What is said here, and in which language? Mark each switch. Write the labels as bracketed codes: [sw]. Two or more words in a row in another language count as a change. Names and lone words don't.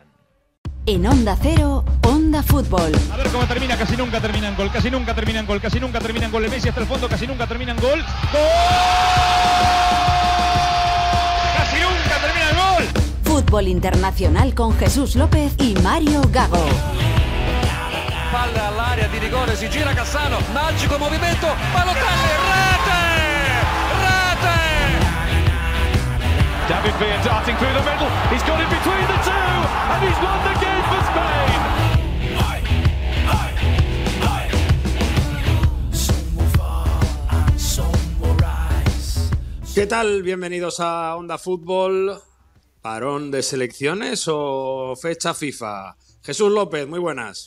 [es] En Onda Cero, Onda Fútbol. A ver cómo termina, casi nunca terminan gol, casi nunca terminan gol, casi nunca terminan gol. El Messi hasta el fondo, casi nunca terminan gol. ¡Gol! ¡Casi nunca termina el gol! Fútbol Internacional con Jesús López y Mario Gago. [it] Palla all'area di rigore, si gira Cassano, magico movimento, Balotelli, rete! [en] David Villa darting through the middle, he's got it between the two, and he's won the game for Spain! [es] ¿Qué tal? Bienvenidos a Onda Fútbol. ¿Parón de selecciones o fecha FIFA? Jesús López, muy buenas.